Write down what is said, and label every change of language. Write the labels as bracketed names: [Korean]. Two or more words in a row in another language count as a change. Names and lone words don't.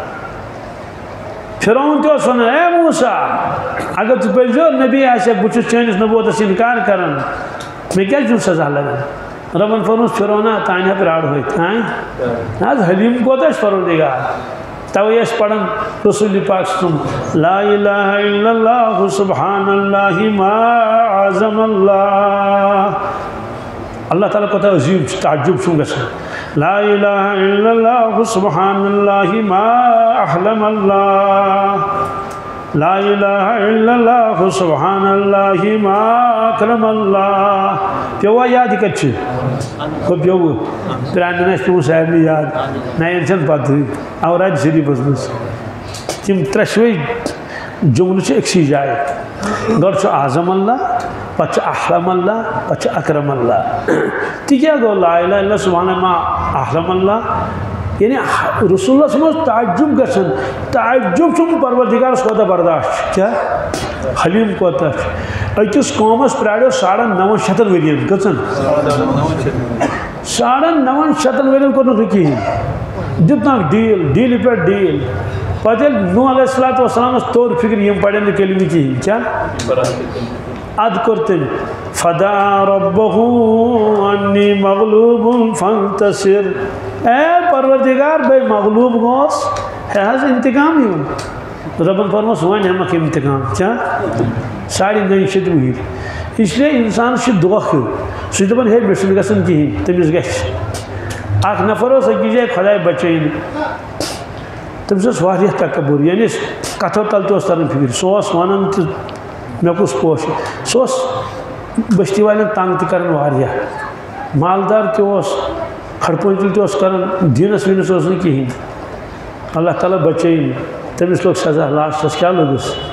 [Kashmiri] فرعون تہِ اوس ونان اے موسیٰ اگر ژٕ پٔرۍزیو نبی آسٮ۪کھ بہٕ چھُس چٲنِس نبوتس انکار کران مےٚ کیٛازِ چھُنہٕ سزا لگان رۄبن فرمووُس فرعونا تانۍ ہا پیارو أتھۍ نہ حظ حلیٖم کوتاہ چھُ پروردگار توے ٲسۍ پران رسول پاک سُنٛد [Arabic] لا الہ الا اللہ سبحان اللہ ما اعظم اللہ [Kashmiri] اللہ تعالیٰ کوتاہ عظیٖم چھُ تعجب چھُم گژھان [Arabic] لا الہ الا اللہ سبحان اللہ ما احلم اللہ لا الہ الا اللہ سبحان اللہ ما اکرم اللہ [Kashmiri] پیوا یاد یہِ کتہِ چھُ ہُہ پیوٚوٕ پرٛانٮ۪ن آسہِ پیوٚمُت سارنٕے یاد نَیَن چھَنہٕ پتہٕے اوراد شریٖفس منٛز تِم ترٛٮ۪شوَے جملہٕ چھِ أکسٕے جایہِ گۄڈٕ چھُ [Arabic] اعظم اللہ [Kashmiri] پتہٕ چھُ [Arabic] احلم اللہ [Kashmiri] پتہٕ چھُ [Arabic] اکرم اللہ [Kashmiri] تہِ کیٛاہ گوٚو [Arabic] لا الہ الا سبحان اللہ ما احلم اللہ [Kashmiri] یعنی رسولس منٛز تعجب گژھان تعجب چھُم پروردگارس کوتاہ برداشت چھُ کیٛاہ حلیٖم کوتاہ چھُ أکِس قومس پرٛاریو 950 ؤرین کٔژن 950 ؤرین کوٚرنُکھ نہٕ کِہیٖنۍ دیُتنکھ ڈیٖلہِ پٮ۪ٹھ ڈیٖل پتہٕ ییٚلہِ نوح [Arabic] علیہ الصلوٰتُ وسلامس [Kashmiri] توٚر فِکرِ یِم پرن نہٕ کلمہٕ کِہیٖنۍ کیٛاہ ادٕ کوٚر تٔمۍ [Arabic] فدعا ربہ انی مغلوب فانتصر [Kashmiri] اے پروردگار بے مغلوب گوس ہے حظ انتقام یِم رۄبن فرمووُس وۄنۍ ہٮ۪مکھ امتِقام کیٛاہ 950 وُہِرۍ اسلیے انسانس چھُ دھوکہٕ سُہ چھُ دپان ہے مےٚ چھُنہٕ گژھان کِہیٖنۍ تٔمِس گژھِ اکھ نفر اوس أکِس جایہِ خۄداے بچٲیِن تٔمِس اوس واریاہ تکبُر یعنی کتھو تل تہِ اوس تران فِکرِ سُہ اوس ونان تہِ مےٚ کُس پوش سُہ اوس بستی والٮ۪ن تنگ تہِ کران واریاہ مالدار تہِ اوس کھڑپٲنٛچِل تہِ اوس کران دیٖنس ویٖنس اوس نہٕ کِہیٖنۍ اللہ تعالیٰ بچٲیِن تٔمِس لوٚگ سزا لاسٹس کیٛاہ لوٚگُس